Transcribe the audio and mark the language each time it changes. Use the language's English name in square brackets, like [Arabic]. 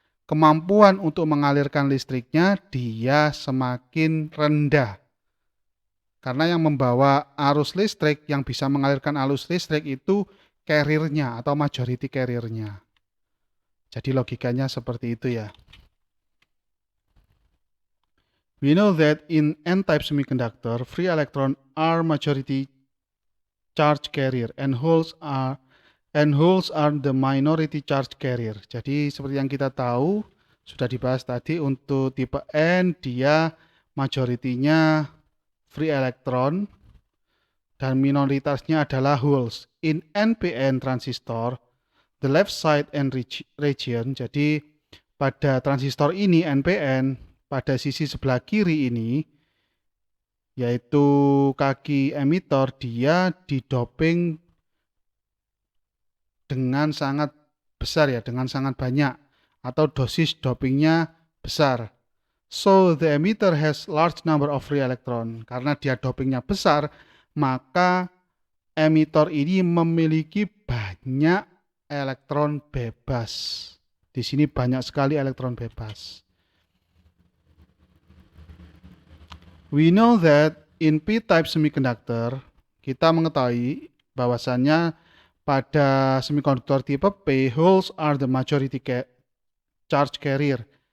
[Indonesian] kemampuan untuk mengalirkan listriknya dia semakin rendah. Karena yang membawa arus listrik, yang bisa mengalirkan arus listrik itu carrier-nya atau majority carrier-nya. Jadi logikanya seperti itu ya. [English] We know that in n-type semiconductor, free electrons are majority charge carrier and holes are the minority charge carrier. [Indonesian] Jadi seperti yang kita tahu sudah dibahas tadi, untuk tipe N dia majoritinya free electron dan minoritasnya adalah holes. [English] In NPN transistor, the left side and region, [Indonesian] jadi pada transistor ini NPN, pada sisi sebelah kiri ini, yaitu kaki emitor, dia didoping dengan sangat besar ya, dengan sangat banyak, atau dosis dopingnya besar. [English] So the emitter has large number of free electron. [Indonesian] Karena dia dopingnya besar, maka emitor ini memiliki banyak elektron bebas. Di sini banyak sekali elektron bebas. [English] We know that in p-type semiconductor, [Indonesian] kita mengetahui bahwasannya pada semikonduktor tipe P, [English] holes are the majority charge carrier.